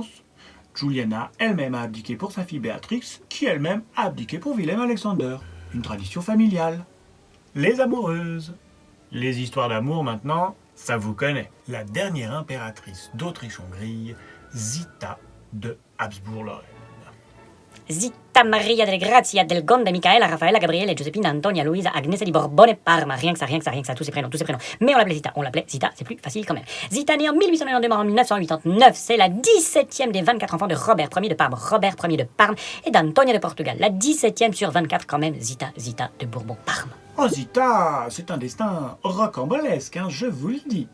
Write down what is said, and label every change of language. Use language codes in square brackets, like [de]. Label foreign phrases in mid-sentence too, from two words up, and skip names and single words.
[fr] Juliana elle-même a abdiqué pour sa fille Béatrix, qui elle-même a abdiqué pour Willem-Alexander. Une tradition familiale. Les amoureuses. Les histoires d'amour maintenant, ça vous connaît. La dernière impératrice d'Autriche-Hongrie, Zita de Habsbourg-Lorraine. Zita Maria delle Grazia del Gonde Michaela Raffaella Gabriele Giuseppina Antonia Luisa Agnese di Borbone Parma. Rien que ça, tous ces prénoms. Mais on l'appelait Zita, c'est plus facile quand même. Zita née en 1892, mort en 1989, c'est la 17e des 24 enfants de Robert Ier de Parme. Robert Ier de Parme et d'Antonia de Portugal. La 17e sur 24 quand même, Zita de Bourbon-Parme. Oh Zita, c'est un destin rocambolesque, hein, je vous le dis.